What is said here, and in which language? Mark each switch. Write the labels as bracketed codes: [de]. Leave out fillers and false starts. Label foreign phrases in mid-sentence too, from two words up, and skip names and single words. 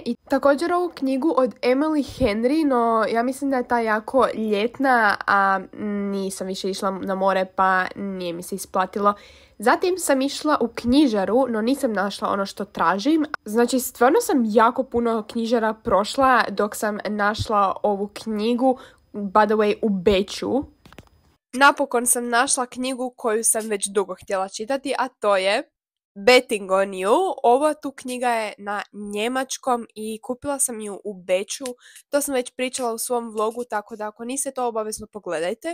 [hr] I također ovu knjigu od Emily Henry, no ja mislim da je ta jako ljetna, a nisam više išla na more pa nije mi se isplatilo. Zatim sam išla u knjižaru, no nisam našla ono što tražim. Znači stvarno sam jako puno knjižara prošla dok sam našla ovu knjigu, [en] by the way, [hr] u Beču. Napokon sam našla knjigu koju sam već dugo htjela čitati, a to je Betting on You. Ova tu knjiga je na njemačkom i kupila sam ju u Beču. To sam već pričala u svom vlogu, tako da ako niste to obavezno pogledajte.